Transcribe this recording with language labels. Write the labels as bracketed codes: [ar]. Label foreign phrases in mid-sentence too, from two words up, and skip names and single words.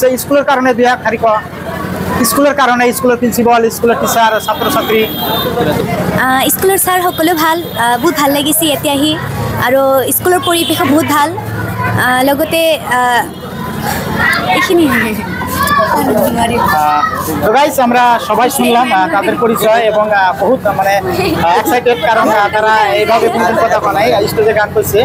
[as] স্কুলৰ কাৰণে দুই শাৰী কোৱা, স্কুলৰ কাৰণে, স্কুলৰ প্ৰিন্সিপাল, স্কুলৰ টিচাৰ, ছাত্ৰ ছাত্ৰী। স্কুলৰ ছাৰ সকলো ভাল, বহুত ভাল লাগিছে ইয়াতে আহি, আৰু স্কুলৰ পৰিৱেশো বহুত ভাল, লগতে এইখিনি। [bn] তো গাইস, আমরা সবাই শুনলাম তাদের পরিচয় এবং বহুত মানে এক্সাইটেড, কারণ তারা এইভাবে নতুন কথা বানায়, স্টেজে গান করছে।